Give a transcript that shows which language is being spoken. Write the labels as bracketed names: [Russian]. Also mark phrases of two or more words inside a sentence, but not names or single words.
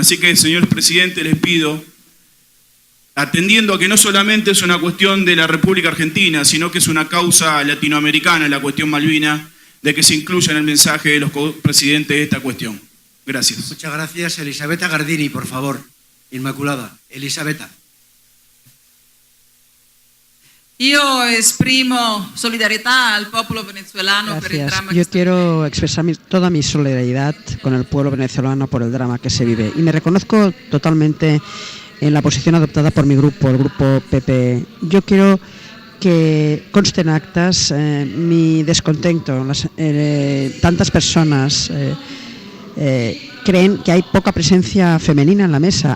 [Spanish] Así que, señor presidente, les pido, atendiendo a que no solamente es una cuestión de la República Argentina, sino que es una causa latinoamericana, la cuestión Malvina, de que se incluya en el mensaje de los presidentes de esta cuestión. Gracias. Muchas gracias. Elisabetta Gardini, por favor. Inmaculada. Elisabetta. [Italian] Io esprimo solidarietà al popolo venezuelano per il [Spanish] Gracias. [Italian] dramma [Spanish] Yo [Italian] che [Spanish] quiero expresar toda mi solidaridad con el pueblo venezolano por el drama que se vive. Y me reconozco totalmente en la posición adoptada por mi grupo, el grupo PP. Yo quiero que conste en actas mi descontento. Tantas personas creen que hay poca presencia femenina en la mesa.